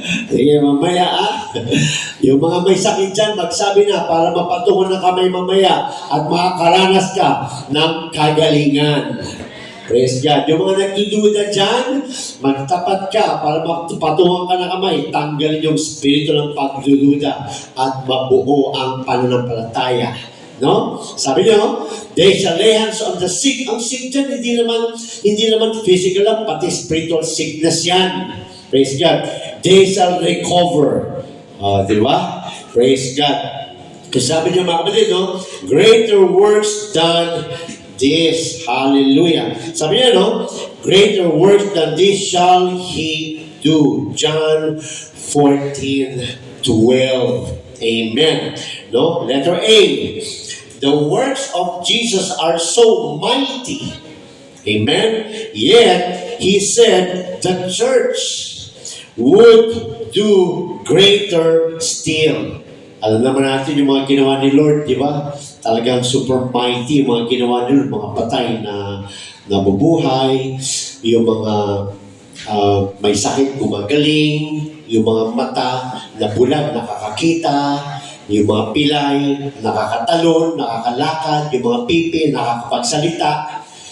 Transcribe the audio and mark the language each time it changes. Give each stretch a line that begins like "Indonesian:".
Filipino: Sige, mamaya Yung mga may sakit dyan, magsabi na para mapatungan ng kamay mamaya at makakaranas ka ng kagalingan.
English: Praise God.
Filipino: Yung mga nagdududa dyan, magtapat ka para mapatungan ka ng kamay. Tanggalin yung spirito ng pagdududa at mabuo ang pananampalataya. No? Sabi niyo,
English: they shall lay hands on the sick.
Filipino: Ang sick dyan, hindi naman physical lang, pati spiritual sickness yan.
English: Praise God. They shall recover.
Filipino: Di ba?
English: Praise God.
Filipino: Kasi sabi niyo mga kapatid, no?
English: Greater works than this. Hallelujah.
Filipino: Sabi niya, no?
English: Greater works than this shall he do. John 14:12. Amen. No? Letter A. The works of Jesus are so mighty. Amen. Yet, he said the church would do greater still.
Filipino: Alam naman natin yung mga ginawa ni Lord, di ba? Talagang super mighty yung mga ginawa ni Lord, mga patay na nabubuhay, yung mga may sakit gumagaling, yung mga mata na bulag nakakakita, yung mga pilay nakakatalon, nakakalakad, yung mga pipi nakakapagsalita.